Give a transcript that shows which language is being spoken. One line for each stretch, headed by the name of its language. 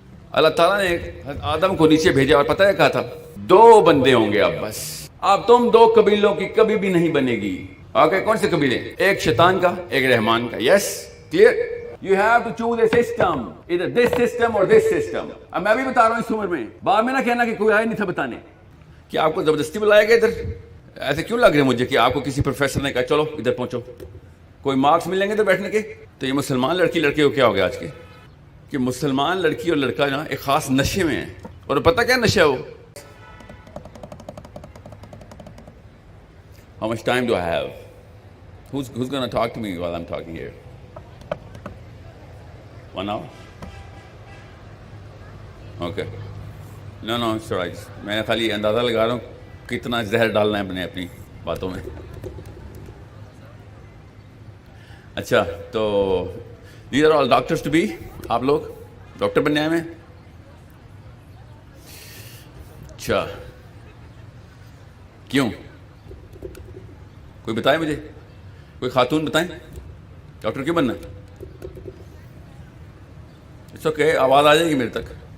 Urdu: اللہ تعالیٰ نے آدم کو نیچے بھیجا اور پتہ ہے کہا تھا 2 بندے ہوں گے اب بس. اب تم 2 قبیلوں کی کبھی بھی نہیں بنے گی. اوکے, کون سے قبیلے؟ ایک شیطان کا, ایک رحمان کا. یس, clear.
English: You have to choose a system, either this system or this system.
Urdu: اب میں بھی بتا رہا ہوں اس عمر میں, بعد میں نہ کہنا کہ کوئی آیا نہیں تھا بتانے. کہ آپ کو زبردستی بلایا گیا ادھر؟ ایسے کیوں لگ رہے مجھے کہ آپ کو کسی پروفیسر نے کہا چلو ادھر پہنچو, کوئی مارکس ملیں گے ادھر بیٹھنے کے؟ تو یہ مسلمان لڑکی لڑکے کو کیا ہو گیا آج کے کہ مسلمان لڑکی اور لڑکا نا ایک خاص نشے میں ہے. اور پتہ کیا نشہ ہے وہ؟
English: How much time do I have? Who's going to talk to me while I'm talking here? 1 hour? Okay. No, it's all right.
Urdu: میں خالی اندازہ لگا رہا ہوں کتنا زہر ڈالنا ہے اپنی باتوں میں. اچھا, تو
English: these are all doctors to be.
Urdu: آپ لوگ ڈاکٹر بننے آئے ہیں؟ اچھا, کیوں؟ کوئی بتائے مجھے, کوئی خاتون بتائیں ڈاکٹر کیوں بننا؟
English: it's okay,
Urdu: آواز آ جائے گی میرے تک.